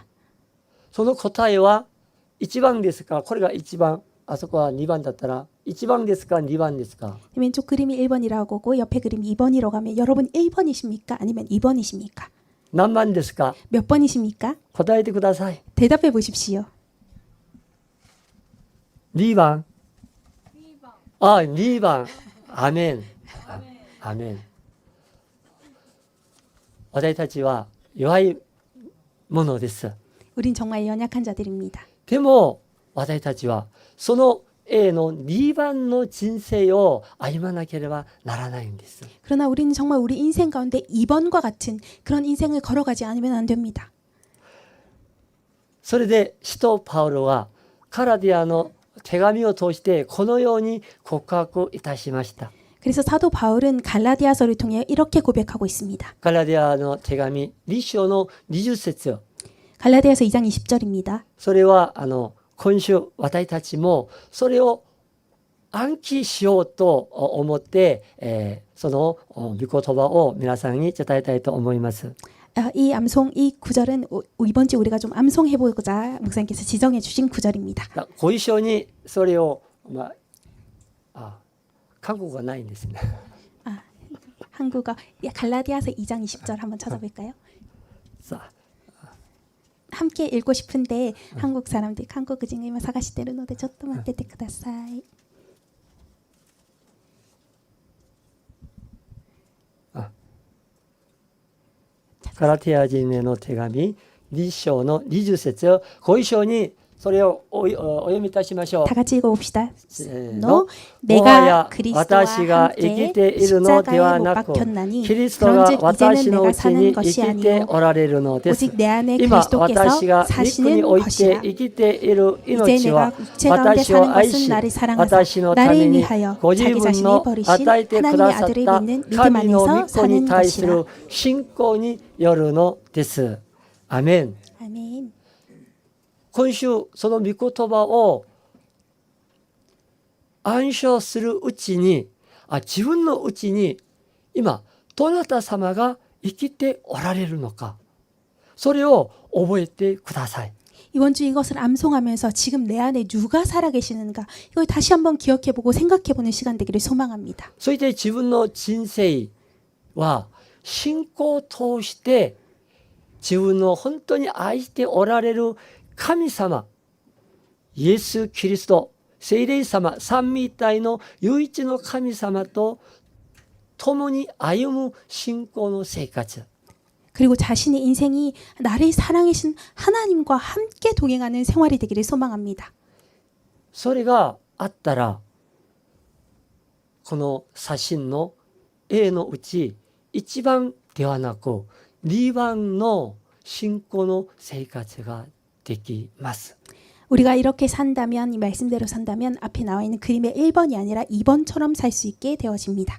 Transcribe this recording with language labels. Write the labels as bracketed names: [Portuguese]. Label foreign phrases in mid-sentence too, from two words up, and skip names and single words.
[Japanese] その答えは1番ですか？これが1番、あそこは2番だったら1番ですか？2番ですか？ [Korean] 왼쪽 그림이 1번이라고 하고 옆에 그림이 2번이라고 하면 여러분 1번이십니까? 아니면 2번이십니까? [Japanese] 何番ですか？ [Korean] 몇 번이십니까? [Japanese] 答えてください。 [Korean] 대답해 보십시오. [Japanese] 2 番。あ、2番。アメン。アメン。私たちは弱いものです。 [Korean] 우린 정말 연약한 자들입니다. [Japanese] でも私たちはその A の2番の人生を歩まなければならないんです。 [Korean] 그러나 우리는 정말 우리 인생 가운데 2번과 같은 그런 인생을 걸어가지 않으면 안 됩니다. [Japanese] それで使徒パウロはカラディアの手紙を通してこのように告白いたしました。 [Korean] 그래서 사도 바울은 갈라디아서를 통해 이렇게 고백하고 있습니다. [Japanese] カラディアの手紙2章の20節 [Korean] 갈라디아서 2장 20절입니다. [Japanese] それは今週私たちもそれを暗記しようと思って、その御言葉を皆さんに伝えたいと思います。 [Korean] 이 구절은 이번 주 우리가 좀 암송해보고자 목사님께서 지정해 주신 구절입니다. [Japanese] ご一緒にそれを、韓国がないんですね。 [Korean] 한국어 갈라디아서 2장 20절 한번 찾아볼까요? [Japanese] さあ [Korean] 함께 읽고 싶은데 한국 사람들이 한국어를 [Japanese] 探してるのでちょっと待っててください. ガラティア人への手紙2章の20節をご一緒にそれをお読みいたしましょう。 [Korean] 다 같이 읽어봅시다. [Japanese] せー [Korean] 너 [Japanese] の [Korean] 내가 그리스도와 [Japanese] 私が生 [Korean] 함께 [Japanese] きているのでは [Korean] 십자가에 못 [Japanese] なく [Korean] 박혔나니 [Japanese] キリストが [Korean] 그런즉 [Japanese] 私 [Korean] 이제는 [Japanese] の [Korean] 내가 [Japanese] うち [Korean] 사는 [Japanese] に生 [Korean] 것이 [Japanese] きて [Korean] 아니요 [Japanese] おられるのです。 [Korean] 오직 내 안에 [Japanese] 今 [Korean] 그리스도께서 [Japanese] 私が肉に [Korean] 사시는 [Japanese] おいて [Korean] 것이라. [Japanese] 生きている [Korean] 이제 [Japanese] 命は [Korean] 내가 육체 가운데 [Japanese] 私を [Korean] 사는 [Japanese] 愛 [Korean] 것은 [Japanese] し [Korean] 나를 사랑하사 [Japanese] 私のため [Korean] 나를 [Japanese] に [Korean] 위하여 [Japanese] ご自 [Korean] 자기 [Japanese] 分 [Korean] 자신을 [Japanese] の [Korean] 버리신 [Japanese] 与えてく [Korean] 하나님의 [Japanese] ださっ [Korean] 아들을 [Japanese] た [Korean] 믿는 믿음 [Japanese] 神の [Korean] 안에서 [Japanese] 御子に [Korean] 사는 [Japanese] 対す [Korean] 것이라. [Japanese] る信仰によるのです。アメン。 [Korean] 아멘. [Japanese] 今週その御言葉を暗唱するうちに自分のうちに今どなた様が生きておられるのかそれを覚えてください。 [Korean] 이번 주 이것을 암송하면서 지금 내 안에 누가 살아계시는가 이걸 다시 한번 기억해보고 생각해보는 시간 되기를 소망합니다. [Japanese] そして自分の人生は信仰を通して自分の本当に愛しておられる神様、イエス・キリスト、聖霊様、三位一体の唯一の神様と共に歩む信仰の生活。 [Korean] 그리고 자신의 인생이 나를 사랑하신 하나님과 함께 동행하는 생활이 되기를 소망합니다. [Japanese] それがあったらこの写真の A のうち1番ではなく2番の信仰の生活ができます。 [Korean] 우리가 이렇게 산다면 이 말씀대로 산다면 앞에 나와 있는 그림의 1번이 아니라 2번처럼 살 수 있게 되어집니다.